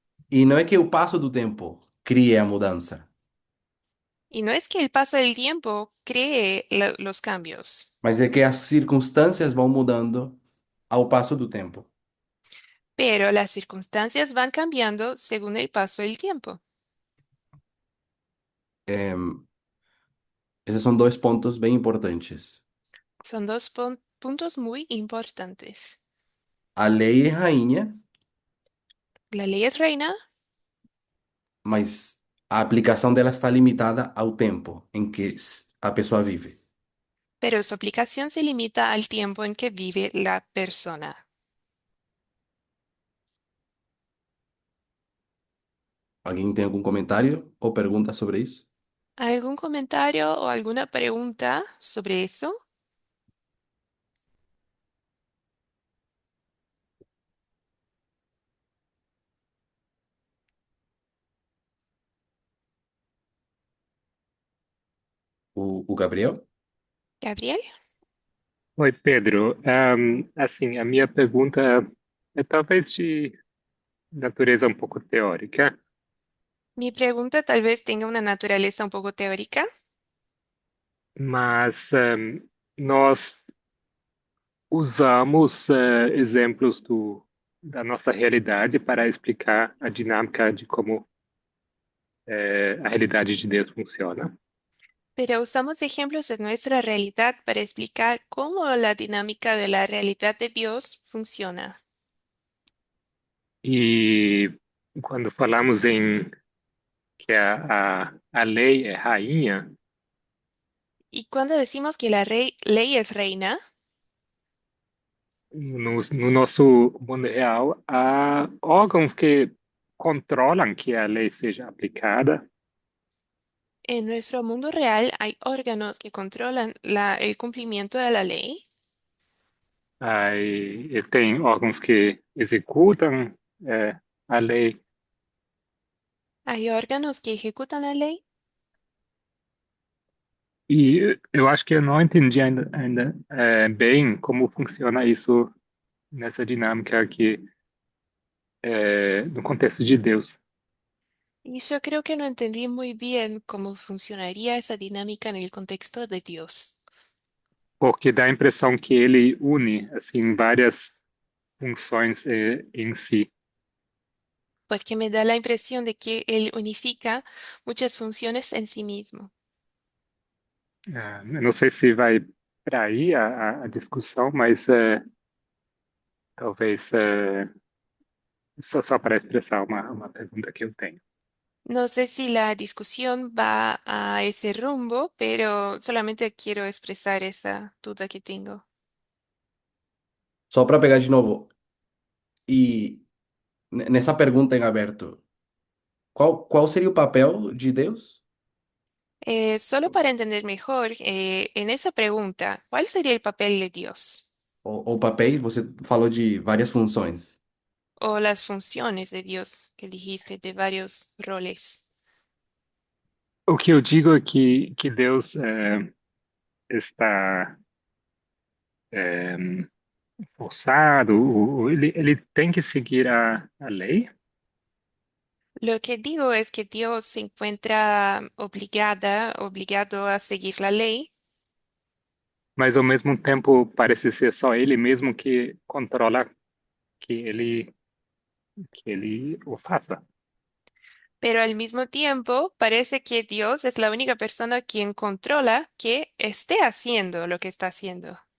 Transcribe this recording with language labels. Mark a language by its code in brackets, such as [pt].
[pt] E não é que o passo do tempo crie a mudança, [es] Y no es que el paso del tiempo cree los cambios, [pt] mas é que as circunstâncias vão mudando ao passo do tempo. [es] pero las circunstancias van cambiando según el paso del tiempo. [pt] É, esses são dois pontos bem importantes. [es] Son dos puntos muy importantes. [pt] A lei é rainha, [es] La ley es reina, [pt] mas a aplicação dela está limitada ao tempo em que a pessoa vive. [es] pero su aplicación se limita al tiempo en que vive la persona. [pt] Alguém tem algum comentário ou pergunta sobre isso? [es] ¿Algún comentario o alguna pregunta sobre eso? [pt] o Gabriel? [es] Gabriel. [pt] Oi, Pedro. Assim, a minha pergunta é talvez de natureza um pouco teórica, [es] Mi pregunta tal vez tenga una naturaleza un poco teórica, [pt] mas nós usamos exemplos da nossa realidade para explicar a dinâmica de como a realidade de Deus funciona. [es] pero usamos ejemplos de nuestra realidad para explicar cómo la dinámica de la realidad de Dios funciona. [pt] E quando falamos em que a lei é rainha, [es] Y cuando decimos que la ley es reina, [pt] no nosso mundo real, há órgãos que controlam que a lei seja aplicada. [es] en nuestro mundo real hay órganos que controlan el cumplimiento de la ley. [pt] Aí tem órgãos que executam a lei. [es] Hay órganos que ejecutan la ley. [pt] E eu acho que eu não entendi ainda bem como funciona isso nessa dinâmica aqui, no contexto de Deus. [es] Y yo creo que no entendí muy bien cómo funcionaría esa dinámica en el contexto de Dios, [pt] Porque dá a impressão que ele une assim várias funções em si. [es] pues que me da la impresión de que Él unifica muchas funciones en sí mismo. [pt] Eu não sei se vai para aí a discussão, mas talvez só para expressar uma pergunta que eu tenho. [es] No sé si la discusión va a ese rumbo, pero solamente quiero expresar esa duda que tengo. [pt] Só para pegar de novo, e nessa pergunta em aberto, qual seria o papel de Deus? [es] Solo para entender mejor, en esa pregunta, ¿cuál sería el papel de Dios [pt] Ou papéis, você falou de várias funções. [es] o las funciones de Dios que dijiste de varios roles? [pt] O que eu digo é que Deus está forçado, ele tem que seguir a lei, [es] Lo que digo es que Dios se encuentra obligado a seguir la ley, [pt] mas ao mesmo tempo parece ser só ele mesmo que controla que ele o faça. [es] pero al mismo tiempo parece que Dios es la única persona quien controla que esté haciendo lo que está haciendo.